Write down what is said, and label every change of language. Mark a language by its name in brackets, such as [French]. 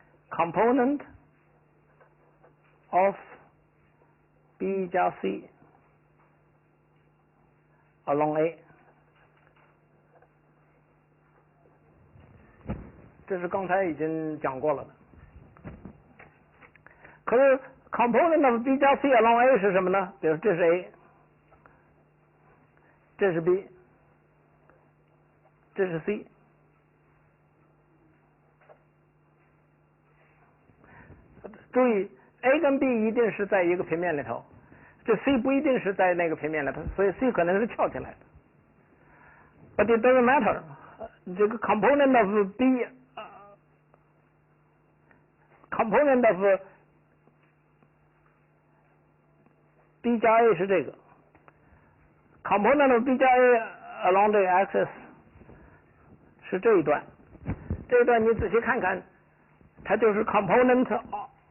[Chinese] component of B 加 C along A，这是刚才已经讲过了的。可是 component of B 加 C along A 是什么呢？比如这是 A， 这是 B， 这是 C。注意 A 跟 B 一定是在一个平面里头，这 C 不一定是在那个平面里头，所以 C 可能是翘起来的。 [English] But it doesn't matter，这个 component of B，component of B 加 A 是这个，component of B 加 A along the axis 是这一段，这一段你仔细看看，它就是 component of。